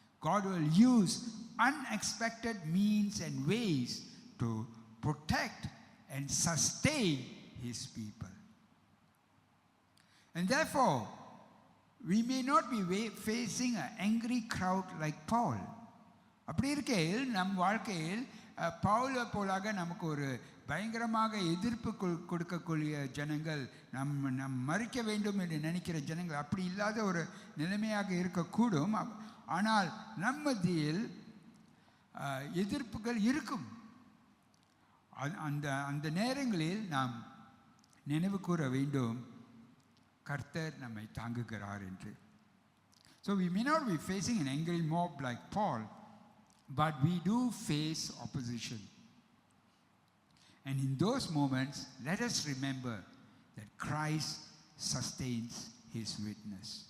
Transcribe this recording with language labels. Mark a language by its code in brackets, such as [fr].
[en] God will use unexpected means and ways to protect and sustain His people. And therefore, we may not be facing an angry crowd like Paul. [ta] அப்படி இருக்கையில் நம் வாழ்க்கையில் பவுலை போலாக நமக்கு ஒரு பயங்கரமாக எதிர்ப்பு கொடுக்கக்கூடிய ஜனங்கள், நம் மறிக்க வேண்டும் என்று நினைக்கிற ஜனங்கள் அப்படி இல்லாத ஒரு நிலைமையாக இருக்கக்கூடும். ஆனால் நம் மத்தியில் எதிர்ப்புகள் இருக்கும். அந்த நேரங்களில் நாம் நினைவு கூற வேண்டும், கர்த்தர் நம்மை தாங்குகிறார் என்று. [en] So we may not be facing an angry mob like Paul, but we do face opposition. And in those moments, let us remember that Christ sustains His witness.